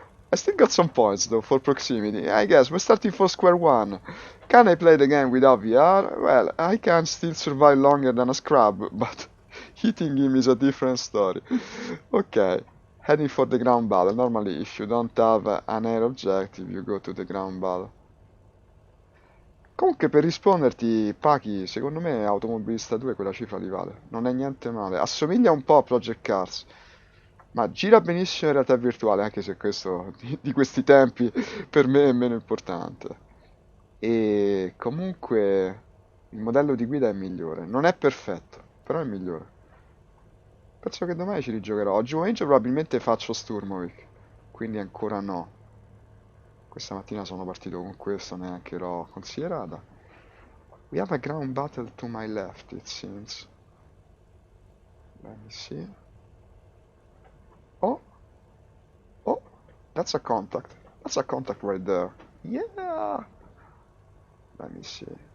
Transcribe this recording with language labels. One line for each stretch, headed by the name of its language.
English: I still got some points though for proximity. I guess we're starting for square one. Can I play the game without VR? Well, I can still survive longer than a scrub, but hitting him is a different story. Okay, heading for the ground battle. Normally, if you don't have an air objective, you go to the ground battle.
Italian: Comunque, per risponderti, Paki, secondo me Automobilista 2 quella cifra li vale. Non è niente male. Assomiglia un po' a Project Cars. Ma gira benissimo in realtà virtuale, anche se questo di questi tempi per me è meno importante. E comunque il modello di guida è migliore. Non è perfetto, però è migliore. Penso che domani ci rigiocherò. Oggi pomeriggio probabilmente faccio Sturmovik, quindi ancora no. Questa mattina sono partito con questo, neanche l'ho considerata.
English: We have a ground battle to my left, it seems. Let me see. Oh, oh, that's a contact. That's a contact right there. Yeah. Let me see.